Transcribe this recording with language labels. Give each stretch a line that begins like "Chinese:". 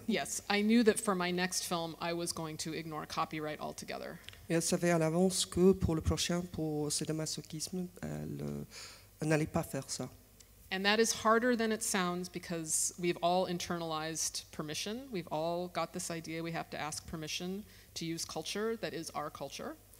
English: Yes, I knew that for my next film, I was going to ignore copyright altogether.
French: Et elle savait à l'avance que pour le prochain, pour sadomasochisme, elle n'allait pas faire ça.
English: And that is harder than it sounds because we've all internalized permission. We've all got this idea we have to ask permission to use culture that is our culture.